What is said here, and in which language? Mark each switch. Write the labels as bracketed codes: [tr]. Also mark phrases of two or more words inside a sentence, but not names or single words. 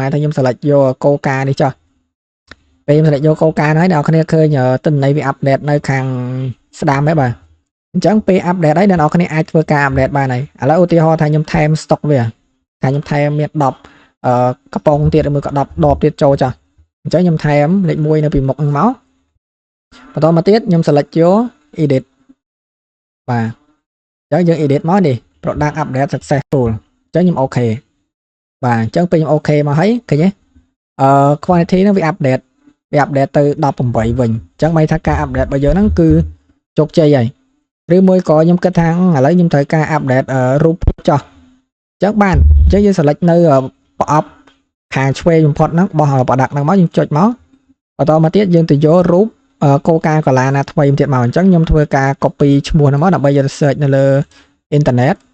[km] ថាខ្ញុំ select យក Coca នេះចុះពេលខ្ញុំ select យក Coca ហ្នឹងហើយអ្នកនរគ្នាឃើញទិន្នន័យវា update នៅខាងស្ដាំហ្នឹងបាទអញ្ចឹងពេល update ហើយអ្នកនរគ្នាអាចធ្វើការ update បានហើយឥឡូវឧទាហរណ៍ថាខ្ញុំថែម stock វាថាខ្ញុំថែមមាន10កំប៉ុងទៀតឬមួយក៏10ដបទៀតចូលចុះអញ្ចឹងខ្ញុំថែមលេខ1នៅពីមុខហ្នឹងមកបន្តមកទៀតខ្ញុំ select យក edit បាទអញ្ចឹងយើង edit មកនេះ [en] product update successful [km] អញ្ចឹងខ្ញុំអូខេ បាទអញ្ចឹងពេលខ្ញុំអូខេមកហើយឃើញទេquality ហ្នឹងវា update ទៅ18វិញអញ្ចឹងមិនថាការ update របស់យើងហ្នឹងគឺជោគជ័យហើយឬមួយក៏ខ្ញុំគិតថាឥឡូវខ្ញុំត្រូវការ update រូបភាពចោះអញ្ចឹងបានអញ្ចឹងយើង select នៅប្រអប់ខាងឆ្វេងបំផុតហ្នឹងបោះ product ហ្នឹងមកយើងចុចមកបន្តមកទៀតយើងទៅយករូបកូកាកូឡាណាថ្មីទៀតមកអញ្ចឹងខ្ញុំធ្វើការ copy ឈ្មោះហ្នឹងមកដើម្បីយក search នៅលើអ៊ីនធឺណិត